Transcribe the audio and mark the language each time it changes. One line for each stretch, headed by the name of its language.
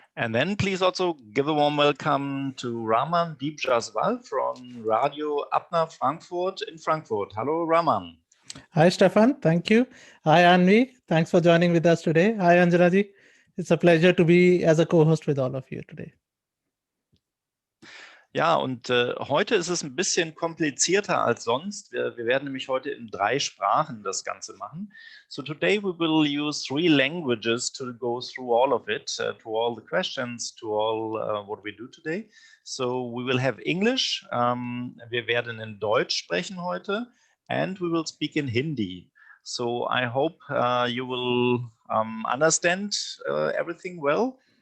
English: And then please also give a warm welcome to Raman Deepjaswal from Radio Abner Frankfurt in Frankfurt. Hello, Raman. Hi, Stefan. Thank you. Hi, Aanvi. Thanks for joining with us today. Hi, Anjana ji. It's a pleasure to be as a co-host with all of you today.
German: Ja, und heute ist es ein bisschen komplizierter als sonst. Wir werden nämlich heute in 3 Sprachen das Ganze machen.
English: So today we will use 3 languages to go through all of it, to all the questions, to all what we do today. So we will have English.
German: Wir werden in Deutsch sprechen heute,
English: and we will speak in Hindi. So I hope you will understand everything well.